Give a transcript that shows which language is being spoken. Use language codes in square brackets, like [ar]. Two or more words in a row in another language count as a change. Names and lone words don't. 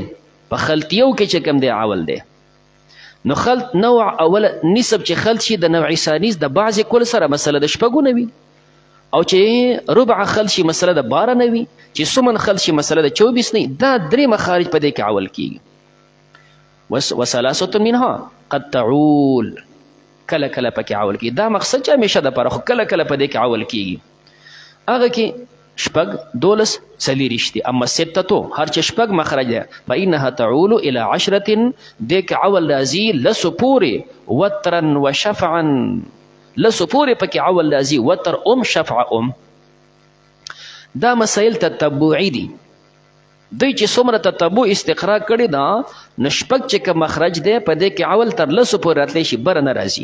[ps] په خلطیو کې چې کم دی عول دی. نو خلط نوع اول نسب چې خلط شي د نوع ثاني د بعضې کل سره مسله د 6 نه وي، او چې ربع خلط شي مسله د 12 نه وي، چې سمن خلط شي مسله د 24 نه وي. دا 3 مخارج په دې کې عول کېږي. [ar] و3 منها قد تعول، [ps] کله کله پکې عول کېږي. دا مقصد چې همیشه دپاره، خو کله کله په دې کې عول کېږي. هغه کې 6 12 40 دي. اما 6 هر چې 6 مخرج دی [ar] فإنها تعول إلى 10. [ps] دې کې عول راځي لسو پورې، [ar] وترا وشفعا. [ps] لسو پورې پکې عول راځي، [ar] وتر شفع [ps] دا مسائل تتبعي دي. دوی چې څومره تتبع استقرا کړې ده، نو 6 چې کوم مخرج دی په دې کې عول تر لسو پورې راتلی شي، بره نه راځي.